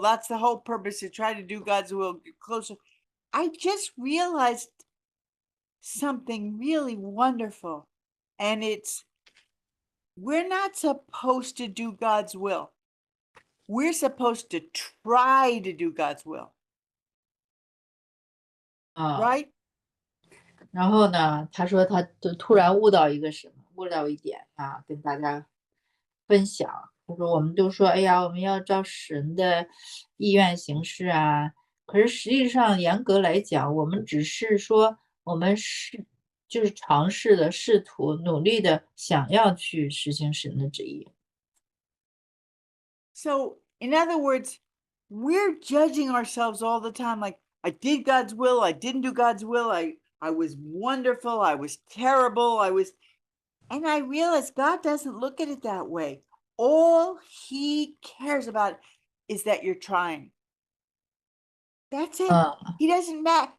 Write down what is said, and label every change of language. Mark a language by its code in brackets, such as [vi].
[en] That's the whole purpose, to try to do God's will, get closer. I just realized something really wonderful, and it's we're not supposed to do God's will. We're supposed to try to do God's will. Right? [zh] 然后呢，他说他突然悟到一点啊，跟大家分享。他说我们都说，哎呀，我们要照神的意愿行事啊。可是实际上，严格来讲，我们只是说，我们就是尝试的、试图、努力的想要去实行神的旨意。 [en] So, in other words, we're judging ourselves all the time. Like, I did God's will, I didn't do God's will. I was wonderful, I was terrible, and I realized God doesn't look at it that way. All he cares about is that you're trying. That's it. He doesn't matter.